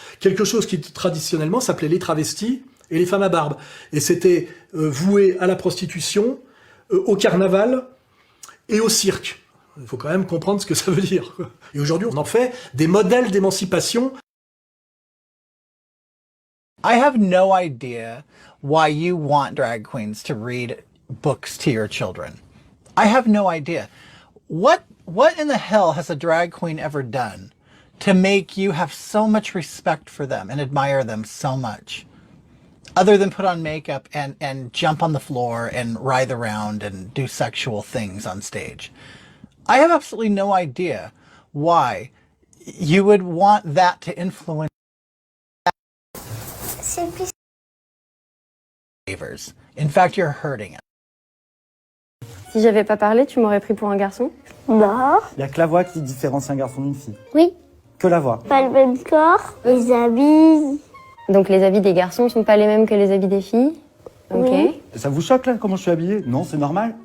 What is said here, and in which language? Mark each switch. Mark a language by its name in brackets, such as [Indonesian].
[French] Quelque chose qui traditionnellement s'appelait les travestis et les femmes à barbe. Et c'était voué à la prostitution, au carnaval et au cirque. Il faut quand même comprendre ce que ça veut dire. Et aujourd'hui, on en fait des modèles d'émancipation. [English] I have no idea why you want drag queens to read books to your children. I have no idea. What in the hell has a drag queen ever done to make you have so much respect for them and admire them so much? Other than put on makeup and jump on the floor and writhe around and do sexual things on stage. I have absolutely no idea why you would want that to influence favors. In fact, you're hurting it. [French] Si j'avais pas parlé, tu m'aurais pris pour un garçon? Non. Il n'y a que la voix qui différencie un garçon d'une fille. Oui. Que la voix. Pas le même corps, les habits. Donc les habits des garçons sont pas les mêmes que les habits des filles? Ok. Oui. Ça vous choque là comment je suis habillé? Non, c'est normal.